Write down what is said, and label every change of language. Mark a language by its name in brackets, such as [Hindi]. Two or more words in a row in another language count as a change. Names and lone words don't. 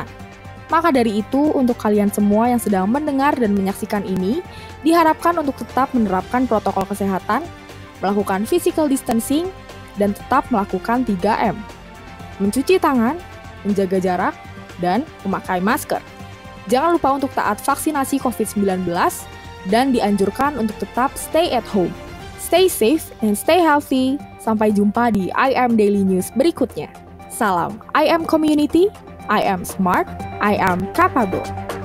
[Indonesian] Maka dari itu, untuk kalian semua yang sedang mendengar dan menyaksikan ini, diharapkan untuk tetap menerapkan protokol kesehatan, melakukan [English] physical distancing, [Indonesian] dan tetap melakukan 3M. Mencuci tangan, menjaga jarak, dan memakai masker. Jangan lupa untuk taat vaksinasi COVID-19, dan dianjurkan untuk tetap [English] stay at home. Stay safe and stay healthy. [Indonesian] Sampai jumpa di IM Daily News berikutnya. [English] Salam IM Community. I am smart, I am capable.